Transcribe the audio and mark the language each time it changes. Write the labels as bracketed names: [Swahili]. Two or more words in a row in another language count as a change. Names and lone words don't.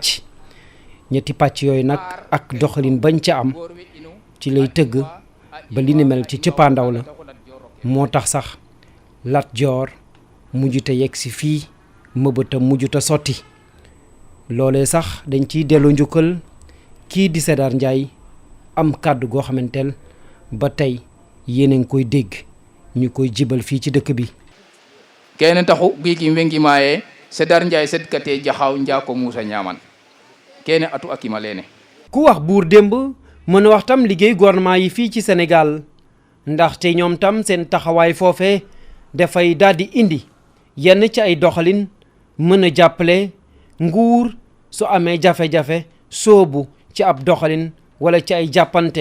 [Wolof] pàcc yooyu nag ak doxalin bañ ca am ci lay tëgg ba li ni mel ci cëppaandaw la moo tax sax Lat Joor mujjuta yegg si fii mëbëtam mujjuta sotti loolee sax dañ ciy delloo njukkal kii di Sédar Ndiaye am kàddu goo xamanteel ba tey yéen a ngi koy dégg ñu koy jibal fii ci dëkk bi [Serer] kene taxu giiki mbengi maaye Sédar Ndiaye setkate jaxaw njaako Muusa ñaaman kene atu akima leene [Wolof] ku wax buur démb mën a wax tam liggéey gouvernement yi fii ci Sénégal ndaxte ñoom tam seen taxawaay foofe dafay daal di indi yenn ci ay doxalin mën a jàppale nguur su amee jafe-jafe soobu ci ab doxalin wala ci ay jàppante